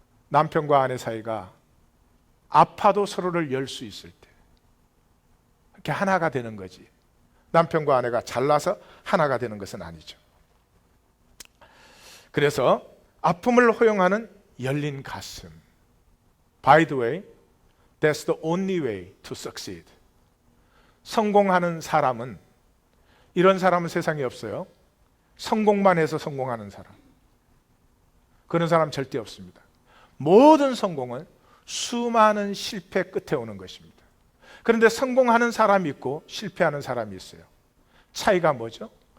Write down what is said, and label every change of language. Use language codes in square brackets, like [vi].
[ko] 남편과 아내 사이가 아파도 서로를 열 수 있을 때 이렇게 하나가 되는 거지. 남편과 아내가 잘나서 하나가 되는 것은 아니죠. 그래서 아픔을 허용하는 열린 가슴. [en] By the way, that's the only way to succeed. [ko] 성공하는 사람은, 이런 사람은 세상에 없어요. 성공만 해서 성공하는 사람. 그런 사람 절대 없습니다. 모든 성공은 수많은 실패 끝에 오는 것입니다. 그런데 성공하는 사람이 있고 실패하는 사람이 있어요. 차이가 뭐죠?